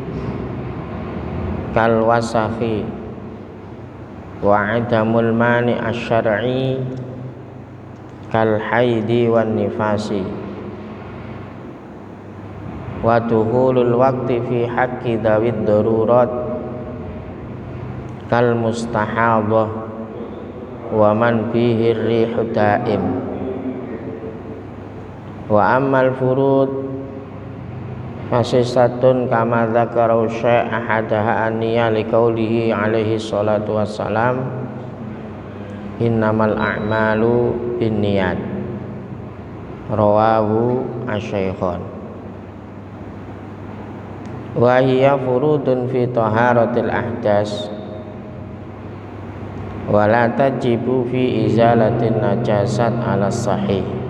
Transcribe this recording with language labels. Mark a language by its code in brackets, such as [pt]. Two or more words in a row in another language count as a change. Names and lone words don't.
[ar] كالوسخ وعدم المانع الشرعي كالحيض والنفاس ودخول الوقت في حق ذوي الضرورات كالمستحاضة ومن فيه ريح دائم. وأما الفروض فستة كما ذكر الشيء أحدها النية لقوله عليه الصلاة والسلام إنما الأعمال بالنيات رواه الشيخان. وهي فروض في طهارة الأحداث ولا تجب في إزالة النجاسة على الصحيح.